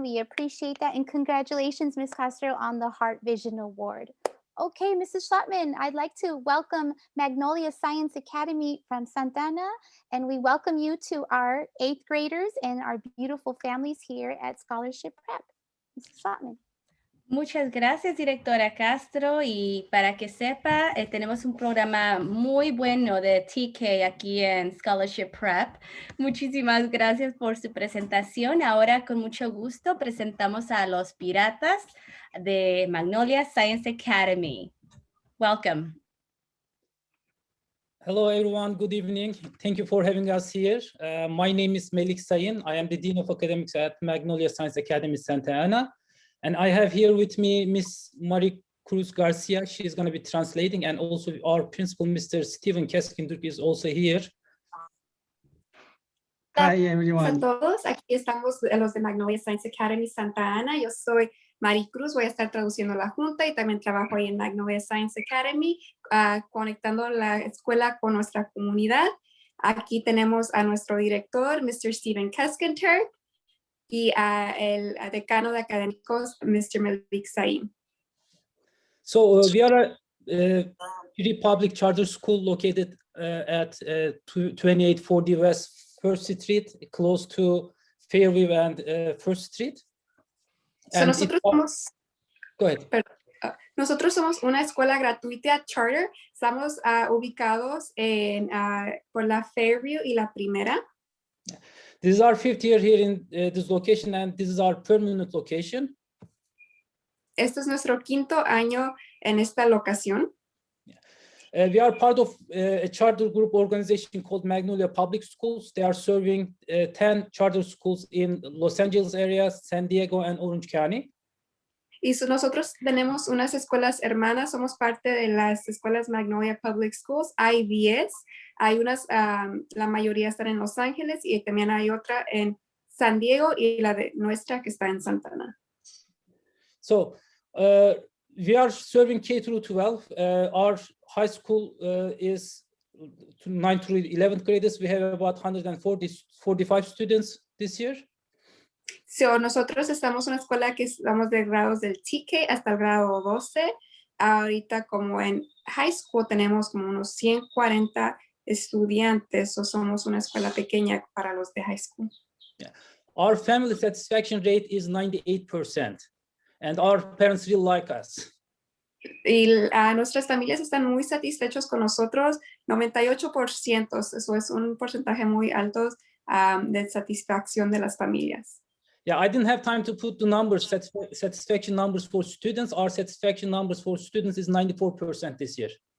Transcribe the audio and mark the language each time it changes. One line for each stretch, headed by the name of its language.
English: We appreciate that. And congratulations, Ms. Castro, on the Heart Vision Award. Okay, Mrs. Schlottman, I'd like to welcome Magnolia Science Academy from Santa Ana, and we welcome you to our 8th graders and our beautiful families here at Scholarship Prep. Mrs. Schlottman.
Spanish: Muchas gracias, directora Castro. Y para que sepa, tenemos un programa muy bueno de TK aquí en Scholarship Prep. Muchísimas gracias por su presentación. Ahora, con mucho gusto, presentamos a los piratas de Magnolia Science Academy.
English: Welcome. Hello, everyone. Good evening. Thank you for having us here. My name is Melik Sayın. I am the Dean of Academics at Magnolia Science Academy, Santa Ana. And I have here with me Miss Marie Cruz Garcia. She is going to be translating, and also our principal, Mr. Steven Keskindurk, is also here. Hi, everyone.
Spanish: Hola a todos, aquí estamos los de Magnolia Science Academy Santa Ana. Yo soy Marie Cruz, voy a estar traduciendo la junta y también trabajo ahí en Magnolia Science Academy, conectando la escuela con nuestra comunidad. Aquí tenemos a nuestro director, Mr. Steven Keskindurk, y el decano de académicos, Mr. Melik Sayın.
English: So we are a free public charter school located at 2840 West 1st Street, close to Fairview and 1st Street.
Spanish: So nosotros somos,
English: go ahead.
Spanish: Nosotros somos una escuela gratuita charter. Estamos ubicados en, por la Fairview y la Primera.
English: This is our 5th year here in this location, and this is our permanent location.
Spanish: Este es nuestro 5º año en esta locación.
English: We are part of a charter group organization called Magnolia Public Schools. They are serving 10 charter schools in Los Angeles area, San Diego, and Orange County.
Spanish: Y nosotros tenemos unas escuelas hermanas, somos parte de las escuelas Magnolia Public Schools. Hay 10, hay unas, la mayoría están en Los Ángeles y también hay otra en San Diego y la de nuestra que está en Santa Ana.
English: So we are serving K through 12. Our high school is 9th through 11th graders. We have about 145 students this year.
Spanish: So, nosotros estamos en una escuela que estamos de grados del TK hasta el grado 12. Ahorita como en high school tenemos como unos 140 estudiantes, o somos una escuela pequeña para los de high school.
English: Yeah. Our family satisfaction rate is 98%, and our parents really like us.
Spanish: Y nuestras familias están muy satisfechos con nosotros, 98%, eso es un porcentaje muy alto de satisfacción de las familias.
English: Yeah, I didn't have time to put the numbers, satisfaction numbers for students. Our satisfaction numbers for students is 94% this year.